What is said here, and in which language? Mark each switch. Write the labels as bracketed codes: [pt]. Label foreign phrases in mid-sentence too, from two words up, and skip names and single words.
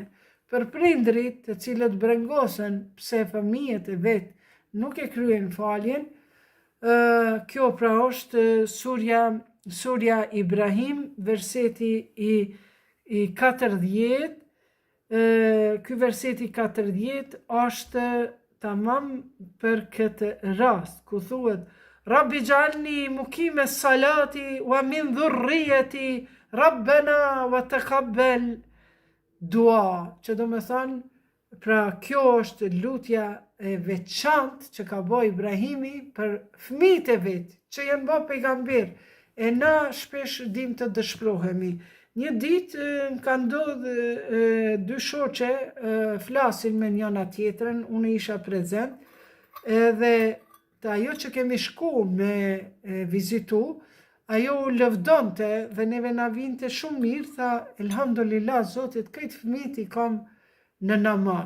[sq] Për prindrit të cilët brengosen pse fëmijët e vet nuk e kryen faljen, Kjo pra është surja Ibrahim, verseti i 40. Ky verseti 40 është tamam për këtë rast, ku thuhet [ar] رب اجعلني مقيم الصلاة ومن ذريتي ربنا وتقبل دعاء, [sq] që do me thënë, pra kjo është lutja e veçantë që ka bo Ibrahimi për fëmijët e vetë, që janë bo pejgamber, e na shpesh dim të dëshpërohemi. Një ditë më ka ndodhur dy shoqe flasin me njëna tjetrën, unë isha prezent, edhe të ajo që kemi shku me vizitu, ajo u lëvdonte dhe neve na vinte shumë mirë, tha, elhamdulillah, Zotit, këtë fëmijët i kam në namaz.